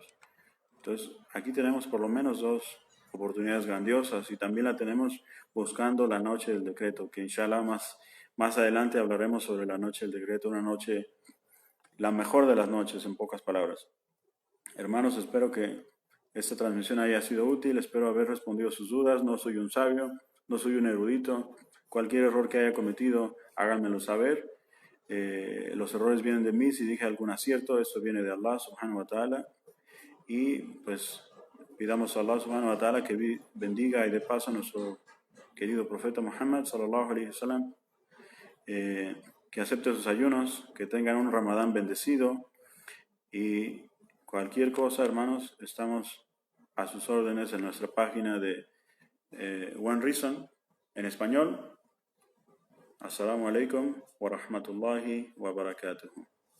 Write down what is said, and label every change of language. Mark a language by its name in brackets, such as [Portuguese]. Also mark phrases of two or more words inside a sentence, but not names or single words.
[Spanish] Entonces, aquí tenemos por lo menos 2 oportunidades grandiosas, y también la tenemos buscando la noche del decreto, que inshallah más adelante hablaremos sobre la noche del decreto, una noche, la mejor de las noches, en pocas palabras. Hermanos, espero que esta transmisión haya sido útil, espero haber respondido a sus dudas. No soy un sabio, no soy un erudito. Cualquier error que haya cometido, háganmelo saber. Los errores vienen de mí. Si dije algún acierto, esto viene de Allah [Arabic] سبحانه وتعالى. [Spanish] Y pues pidamos a Allah [Arabic] سبحانه وتعالى [Spanish] que bendiga y dé paso a nuestro querido profeta Muhammad [Arabic] صلى الله عليه وسلم, [Spanish] que acepte sus ayunos, que tengan un Ramadán bendecido. Y cualquier cosa, hermanos, estamos a sus órdenes en nuestra página de One Reason en español. [Arabic] السلام عليكم ورحمة الله وبركاته.